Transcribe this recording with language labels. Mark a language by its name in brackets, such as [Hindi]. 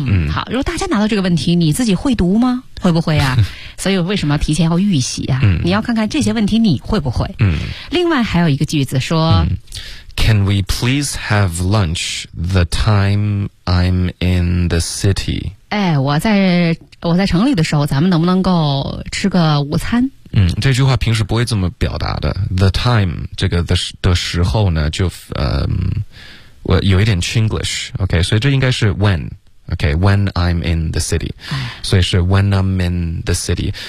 [Chinese] 好，如果大家拿到这个问题，你自己会读吗？会不会啊？所以为什么提前要预习啊？你要看看这些问题你会不会。另外还有一个句子说 [English] Can we please have lunch the time I'm in the city？ [Chinese] 哎，我在城里的时候咱们能不能够吃个午餐。这句话平时不会这么表达的。 [English] The time [Chinese] 这个的时候呢，就我有一点 Chinglish， OK， 所以这应该是 when， OK， [English] when I'm in the city， [Chinese] 所以是 when I'm in the city。